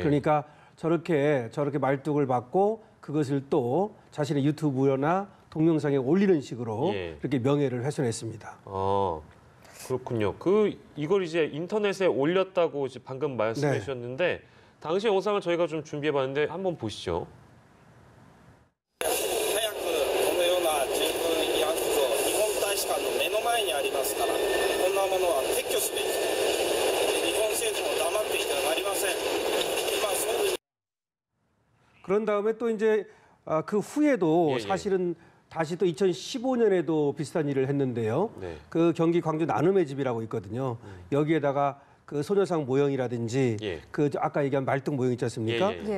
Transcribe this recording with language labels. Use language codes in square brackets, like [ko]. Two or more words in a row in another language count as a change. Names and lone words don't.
[ko] 그러니까 저렇게 말뚝을 받고 그것을 또 자신의 유튜브나 동영상에 올리는 식으로 예. 이렇게 명예를 훼손했습니다. 그렇군요. 이걸 이제 인터넷에 올렸다고 이제 방금 말씀해 네. 주셨는데 당시 영상을 저희가 좀 준비해 봤는데 한번 보시죠. [ja] 早くこのような人文慰安婦像、日本大使館の目の前にありますから、こんなものは撤去すべき。日本政府も黙っていてはなりません。今総理 [ko] 그런 다음에 또 이제 그 후에도 예. 사실은 다시 또 2015년에도 비슷한 일을 했는데요. 네. 그 경기 광주 나눔의 집이라고 있거든요. 여기에다가 그 소녀상 모형이라든지 예. 그 아까 얘기한 말뚝 모형 있지 않습니까? 예.